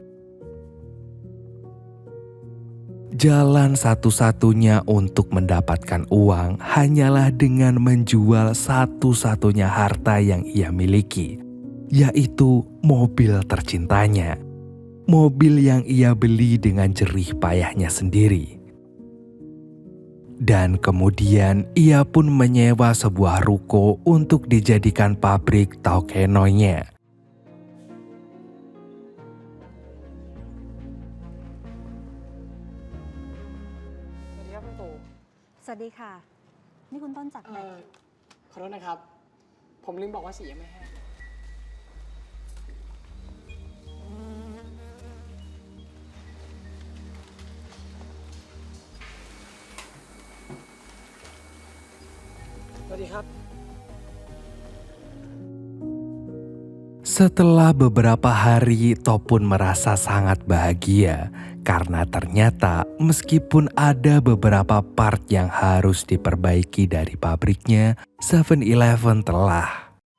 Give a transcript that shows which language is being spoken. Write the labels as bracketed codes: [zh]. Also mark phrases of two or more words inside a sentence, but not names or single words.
[id] Jalan satu-satunya untuk mendapatkan uang hanyalah dengan menjual satu-satunya harta yang ia miliki, yaitu mobil tercintanya. Mobil yang ia beli dengan jerih payahnya sendiri. Dan kemudian ia pun menyewa sebuah ruko untuk dijadikan pabrik tauke noi-nya. [th] สวัสดีค่ะ นี่คุณต้นจากไหน ขอโทษนะครับ ผมลืมบอกว่าสียังไม่แห้งสวัสดีครับ [id] Setelah beberapa hari, Top pun merasa sangat bahagia karena ternyata meskipun ada beberapa part yang harus diperbaiki dari pabriknya, 7-Eleven telah.